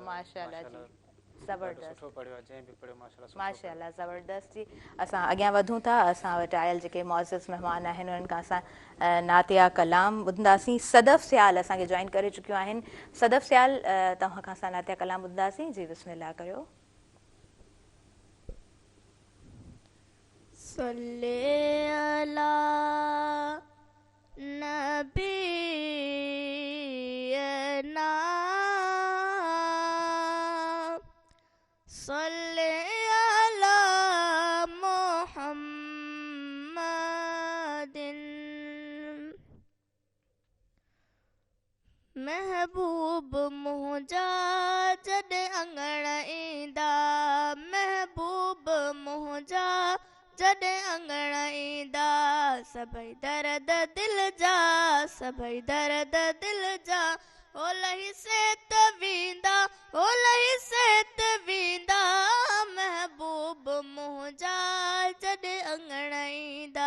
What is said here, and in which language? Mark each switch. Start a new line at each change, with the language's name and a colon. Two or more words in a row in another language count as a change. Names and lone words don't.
Sindhi: माशाअल्लाह जी ज़बरदस्त सुठो पढ़ियो आहे जंहिं बि पढ़ियो माशाअल्लाह ज़बरदस्त जी। असां अॻियां वधूं था। असां वटि आयल जेके मुअज़्ज़ज़ महिमान आहिनि उन्हनि खां असां नातिया कलाम ॿुधंदासीं। सदफ़ सियाल असांखे जॉइन करे चुकियूं आहिनि। सदफ़ सियाल तव्हां खां असां नातिया कलाम ॿुधंदासीं। जी बिस्मिल्लाह कयो।
Arabic: صل على نبينا صل على محمد
Sindhi: महबूब मुंहिंजा जॾहिं अंगण ईंदा महबूब मुंहिंजा जॾहिं अंगण ईंदा सभई दर्द दिल जा सभई दर्द दिल जा ओ लही सेत वेंदा ओ लही सेत वेंदा महबूब मुंहिंजा जॾहिं अंगण ईंदा।